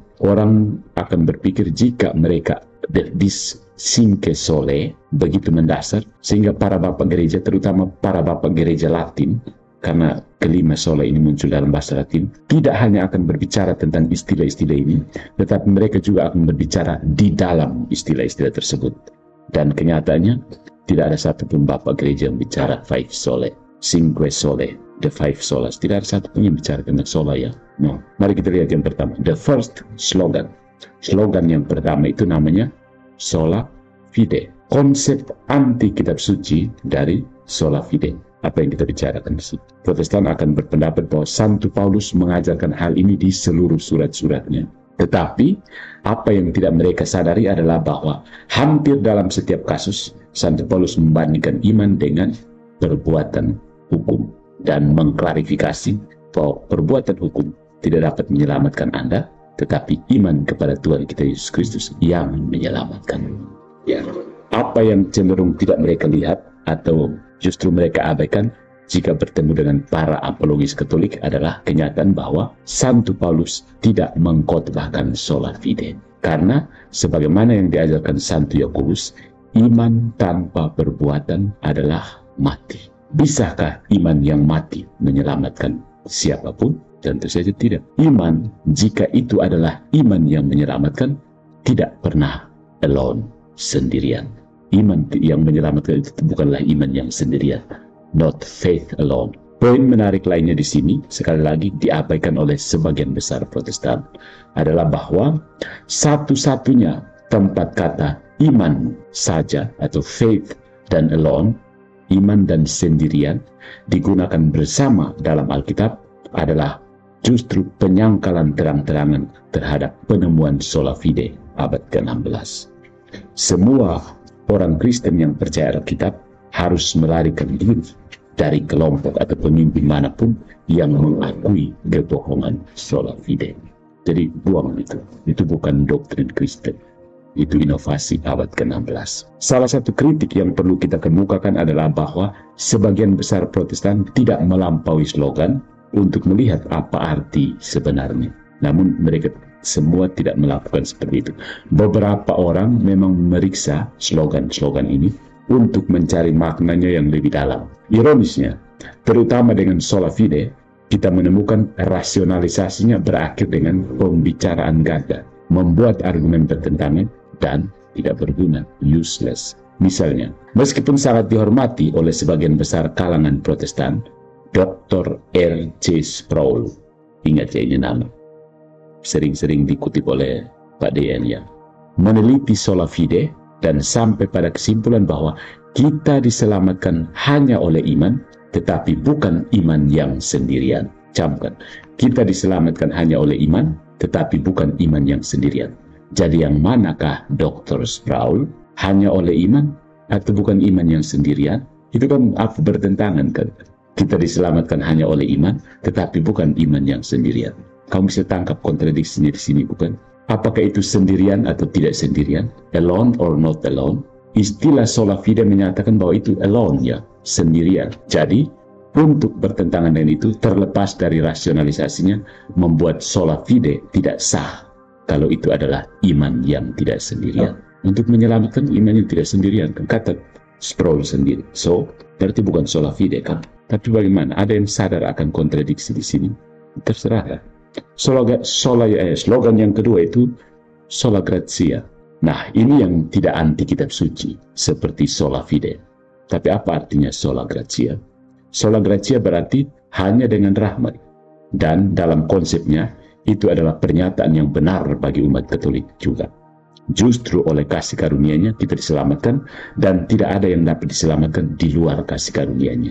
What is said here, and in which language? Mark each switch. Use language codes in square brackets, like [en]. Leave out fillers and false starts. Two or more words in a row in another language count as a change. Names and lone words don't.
[id] Orang akan berpikir jika mereka dis [la] Cinque Sole [id] begitu mendasar, sehingga para bapak gereja, terutama para bapak gereja Latin, karena kelima sola ini muncul dalam bahasa Latin, tidak hanya akan berbicara tentang istilah-istilah ini, tetapi mereka juga akan berbicara di dalam istilah-istilah tersebut. Dan kenyataannya, tidak ada satupun bapak gereja yang bicara 5 sole, [la] Cinque Sole, [en] the 5 solas. [id] Tidak ada satupun yang bicara tentang sola ya. No. Mari kita lihat yang pertama, [en] the first slogan. [id] Slogan yang pertama itu namanya [la] sola fide. [id] Konsep anti kitab suci dari [la] sola fide. [id] Apa yang kita bicarakan di sini. Protestan akan berpendapat bahwa Santo Paulus mengajarkan hal ini di seluruh surat-suratnya. Tetapi, apa yang tidak mereka sadari adalah bahwa hampir dalam setiap kasus, Santo Paulus membandingkan iman dengan perbuatan hukum dan mengklarifikasi bahwa perbuatan hukum tidak dapat menyelamatkan Anda, tetapi iman kepada Tuhan kita Yesus Kristus yang menyelamatkan. Ya. Apa yang cenderung tidak mereka lihat atau justru mereka abaikan jika bertemu dengan para apologis Katolik adalah kenyataan bahwa Santo Paulus tidak mengkhotbahkan [la] sola fide. [id] Karena sebagaimana yang diajarkan Santo Yakobus, iman tanpa perbuatan adalah mati. Bisakah iman yang mati menyelamatkan siapapun? Tentu saja tidak. Iman, jika itu adalah iman yang menyelamatkan, tidak pernah alone, sendirian. Iman yang menyelamatkan itu bukanlah iman yang sendirian. [en] Not faith alone. [id] Poin menarik lainnya di sini, sekali lagi diabaikan oleh sebagian besar Protestan, adalah bahwa satu-satunya tempat kata iman saja atau faith dan alone, iman dan sendirian, digunakan bersama dalam Alkitab adalah justru penyangkalan terang-terangan terhadap penemuan [la] sola fide [id] abad ke-16. Semua orang Kristen yang percaya Alkitab harus melarikan diri dari kelompok atau pemimpin manapun yang mengakui kebohongan [la] sola fide. [id] Jadi buang itu. Itu bukan doktrin Kristen. Itu inovasi abad ke-16. Salah satu kritik yang perlu kita kemukakan adalah bahwa sebagian besar Protestan tidak melampaui slogan untuk melihat apa arti sebenarnya. Namun mereka semua tidak melakukan seperti itu. Beberapa orang memang memeriksa slogan-slogan ini untuk mencari maknanya yang lebih dalam. Ironisnya, terutama dengan [la] sola fide, [id] kita menemukan rasionalisasinya berakhir dengan pembicaraan gagah, membuat argumen bertentangan dan tidak berguna, useless. Misalnya, meskipun sangat dihormati oleh sebagian besar kalangan Protestan, Dr. R.C. Sproul, ingat ya ini nama, sering-sering dikutip oleh Pak DN ya, meneliti [la] sola fide [id] dan sampai pada kesimpulan bahwa kita diselamatkan hanya oleh iman, tetapi bukan iman yang sendirian. camkan. Kita diselamatkan hanya oleh iman, tetapi bukan iman yang sendirian. Jadi yang manakah Dr. Sproul? Hanya oleh iman atau bukan iman yang sendirian? Itu kan apa bertentangan kan? Kita diselamatkan hanya oleh iman, tetapi bukan iman yang sendirian. Kamu bisa tangkap kontradiksinya di sini, bukan? Apakah itu sendirian atau tidak sendirian? [en] Alone or not alone? [id] Istilah [la] sola fide [id] menyatakan bahwa itu alone, ya, sendirian. Jadi, untuk bertentangan dengan itu, terlepas dari rasionalisasinya, membuat [la] sola fide [id] tidak sah kalau itu adalah iman yang tidak sendirian. Untuk menyelamatkan iman yang tidak sendirian, kan kata Sproul sendiri. So, berarti bukan [la] sola fide [id] kan? Tapi bagaimana? Ada yang sadar akan kontradiksi di sini? Terserah kan? Slogan yang kedua itu [la] sola gratia. [id] Nah, ini yang tidak anti kitab suci, seperti [la] sola fide. [id] Tapi apa artinya [la] sola gratia? Sola gratia [id] berarti hanya dengan rahmat. Dan dalam konsepnya, itu adalah pernyataan yang benar bagi umat Katolik juga. Justru oleh kasih karunia-Nya kita diselamatkan, dan tidak ada yang dapat diselamatkan di luar kasih karunia-Nya.